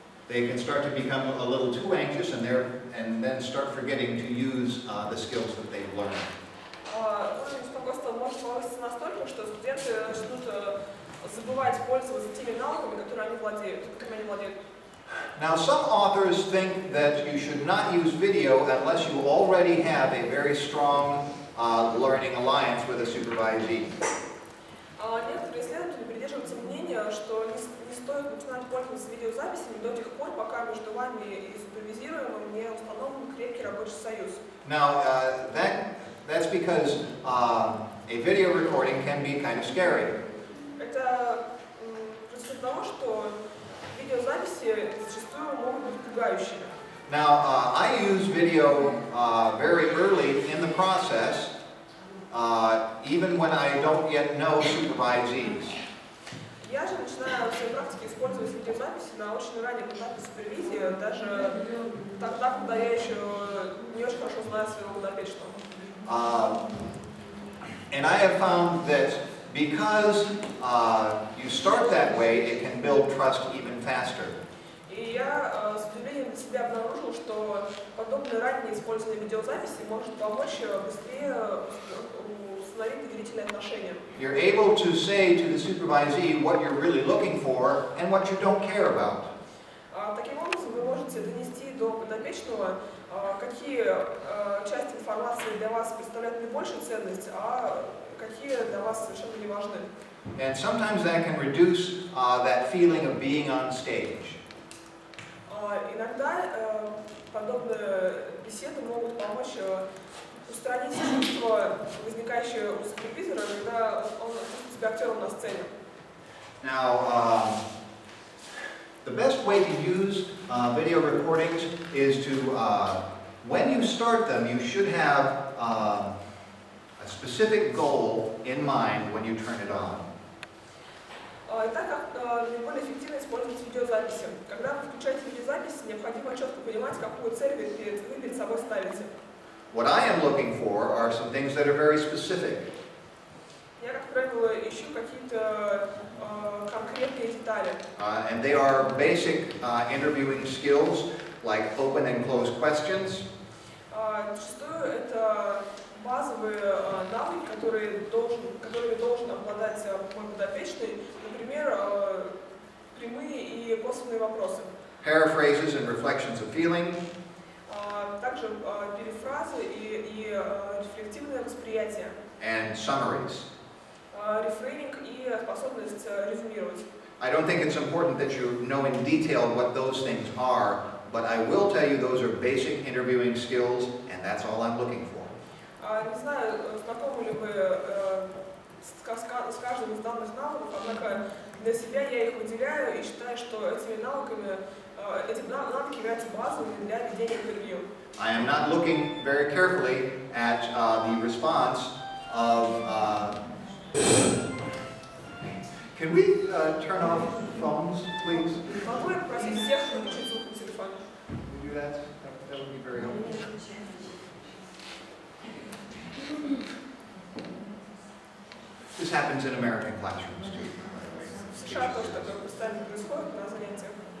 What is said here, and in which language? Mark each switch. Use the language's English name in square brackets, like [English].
[English] They can start to become a little too anxious and then start forgetting to use the skills that they've learned. [Russian] Уровень беспокойства может повыситься настолько, что студенты начнут забывать пользоваться теми навыками, которыми они владеют. [English] Now, some authors think that you should not use video unless you already have a very strong learning alliance with a supervisee. [Russian] Некоторые исследователи придерживаются мнения, что не стоит начинать пользоваться видеозаписями до тех пор, пока между вами и супервизируемым не установлен крепкий рабочий союз. [English] Now, that's because a video recording can be kind of scary. [Russian] Это происходит от того, что видеозаписи зачастую могут быть пугающими. [English] Now, I use video very early in the process, even when I don't yet know supervisees. [Russian] Я же начинаю в своей практике использовать видеозаписи на очень раннем этапе супервизии, даже тогда, когда я еще не очень хорошо знаю своего подопечного. [English] And I have found that because you start that way, it can build trust even faster. [Russian] И я с удивлением для себя обнаружил, что подобное раннее использование видеозаписи может помочь быстрее установить доверительные отношения. [English] You're able to say to the supervisee what you're really looking for and what you don't care about. [Russian] Таким образом, вы можете донести до подопечного, какие части информации для вас представляют наибольшую ценность, а какие для вас совершенно не важны. [English] And sometimes that can reduce that feeling of being on stage. [Russian] Иногда подобные беседы могут помочь устранить чувство, возникающее у супервизора, когда он чувствует себя актером на сцене. [English] Now, the best way to use video recordings is to, when you start them, you should have a specific goal in mind when you turn it on. [Russian] Итак, как наиболее эффективно использовать видеозаписи. Когда вы включаете видеозапись, необходимо четко понимать, какую цель вы перед собой ставите. [English] What I am looking for are some things that are very specific. [Russian] Я, как правило, ищу какие-то конкретные детали. [English] And they are basic interviewing skills, like open and closed questions. [Russian] Зачастую это базовые навыки, которыми должен обладать мой подопечный, например, прямые и косвенные вопросы. [English] Paraphrases and reflections of feeling. [Russian] Также перефразы и рефлективное восприятие. [English] And summaries. [Russian] Рефрейминг и способность резюмировать. [English] I don't think it's important that you know in detail what those things are, but I will tell you those are basic interviewing skills, and that's all I'm looking for. [Russian] Не знаю, знакомы ли вы с каждым из данных навыков, однако для себя я их выделяю и считаю, что эти навыки являются базовыми для ведения интервью. [English] I am not looking very carefully at the response of... Can we turn off phones, please? [Russian] Могу я попросить всех выключить звук на телефоне? [English] Can we do that? That would be very helpful. This happens in American classrooms too. [Russian] В США тоже такое постоянно происходит на занятиях.